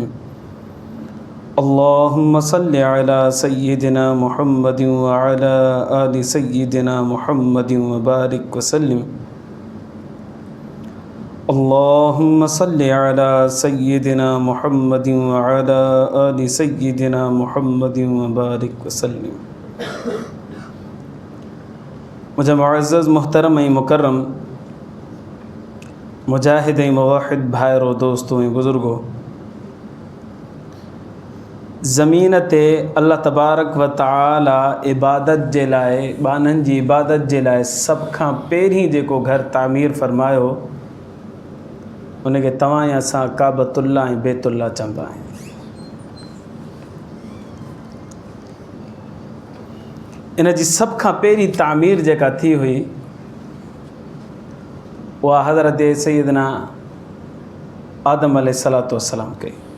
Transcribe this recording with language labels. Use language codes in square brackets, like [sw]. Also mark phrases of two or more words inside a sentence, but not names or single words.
[ar] اللهم صل على سيدنا محمد وعلى آل سيدنا محمد وبارك وسلم. اللهم صل على سيدنا محمد وعلى آل سيدنا محمد وبارك وسلم. [sd] मुझे मुअज़्ज़ज़ मुहतरम मुकर्रम मुजाहिद मुवाहिद भाइरों दोस्तों बुज़ुर्गों, ज़मीन ते [ar] الله تبارك وتعالى [sd] इबादत जे लाइ बाननि जी इबादत जे लाइ सभ खां पहिरीं जेको घर तामीर फ़रमायो उनखे तव्हां या असां काबतुल्लाह ऐं बैतुल्लाह चवंदा आहियूं। इन जी सभ खां पहिरीं तामीर जेका थी हुई उहा हज़रत सैयदना आदम [ar] عليه الصلاة والسلام [sd] कई।